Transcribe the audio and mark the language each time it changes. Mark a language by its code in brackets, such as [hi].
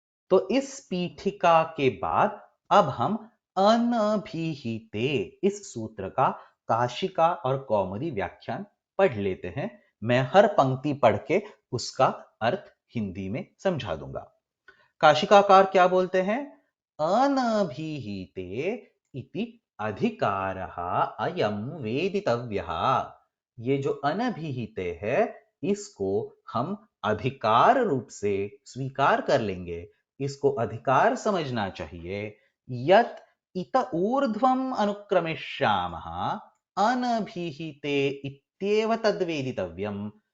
[hi] तो इस पीठिका के बाद अब हम अनभिहिते इस सूत्र का काशिका और कौमुदी व्याख्यान पढ़ लेते हैं। मैं हर पंक्ति पढ़ के उसका अर्थ हिंदी में समझा दूंगा। काशिकाकार क्या बोलते हैं? [sa] अनभिहिते इति अधिकारः अयं वेदितव्यः। [hi] ये जो अनभिहिते है, इसको हम अधिकार रूप से स्वीकार कर लेंगे। इसको अधिकार समझना चाहिए। [sa] यत इत ऊर्ध्वम अनुक्रमिष्यामः अनभिहिते इत्येव तद्वेदितव्यम।